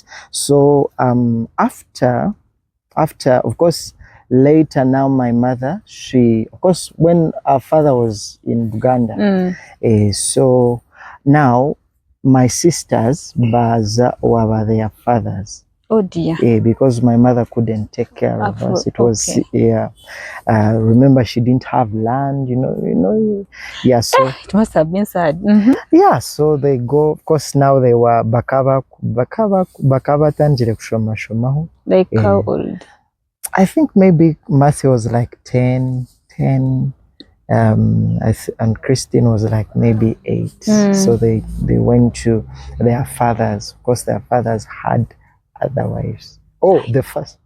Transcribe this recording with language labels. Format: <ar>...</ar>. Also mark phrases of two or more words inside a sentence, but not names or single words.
<en>So after, of course, later now my mother, of course, when our father was in Uganda, so now my sisters were their fathers. Oh dear. Because my mother couldn't take care of us. It was remember, she didn't have land, Yeah, so it must have been sad. Yeah, so they go. Of course, now they were</en> <nyn>bakaba tanjire kushoma.</nyn> <en>Like how old? I think maybe Mercy was like 10. And Christine was like maybe 8. So they went to their fathers. Of course, their fathers had other wives. Oh, the first.</en>